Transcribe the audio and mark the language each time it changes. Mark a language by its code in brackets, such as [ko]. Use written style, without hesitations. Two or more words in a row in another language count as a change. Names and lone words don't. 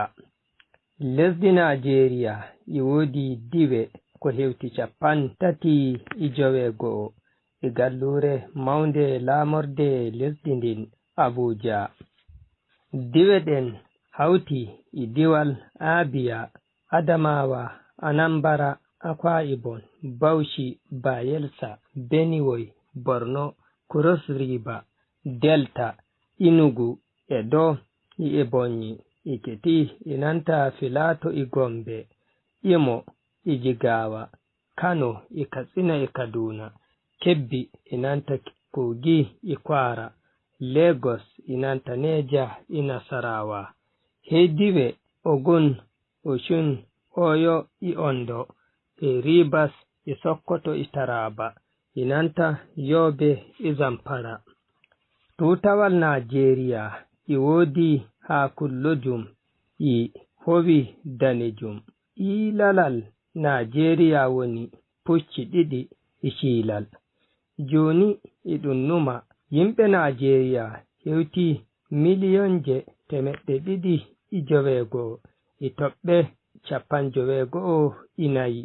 [ff] Lesdi Nigeria e wodi diwe ko hewti 31 e gallure mawnde laamorde lesdi ndin Abuja. Diwe ɗen hawti e diwal Abia, Adamawa, Anambra, Akwa Ibom, Bauchi, Bayelsa, Benue, Borno, Cross River, Delta, Enugu, Edo, Ebonyi, Ekiti, Inanta, Filato, Gombe, Imo, Jigawa, Kano, Katsina, Kaduna, Kebbi, Inanta, Kogi, Kwara, Lagos, Inanta, Neja, Nasarawa, Hediwe, Ogun, Oshun, Oyo, Ondo, Rivers, Sokoto, Taraba, Inanta, Yobe, Zamfara. Tutawal Nigeria wodi hakullojum howi danejum. Ilalal Nigeria woni pucci ɗiɗi shilal. Joni ɗum numa yimɓe Nigeria hewti miliyonje 291 toɓɓe 94.